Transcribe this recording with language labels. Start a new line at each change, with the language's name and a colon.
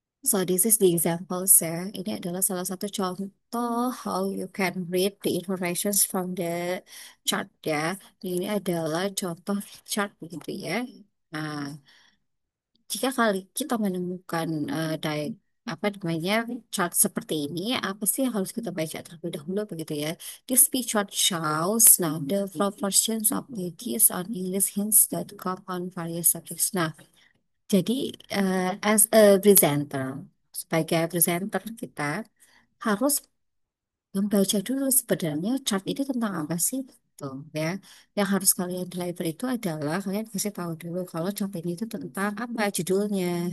English: So this is the examples ya.
Indonesian: Ini adalah salah satu contoh
English: how you can read the information from the chart ya.
Indonesian: Ini adalah contoh chart begitu ya. Nah, jika kali kita menemukan apa namanya chart seperti ini, apa sih yang harus kita baca terlebih dahulu begitu ya?
English: This pie chart shows now the proportions of pages on EnglishHints.com on various subjects.
Indonesian: Nah, jadi
English: as a presenter,
Indonesian: sebagai presenter kita harus membaca dulu sebenarnya chart ini tentang apa sih, tuh ya. Yang harus kalian deliver itu adalah kalian kasih tahu dulu kalau chart ini itu tentang apa judulnya.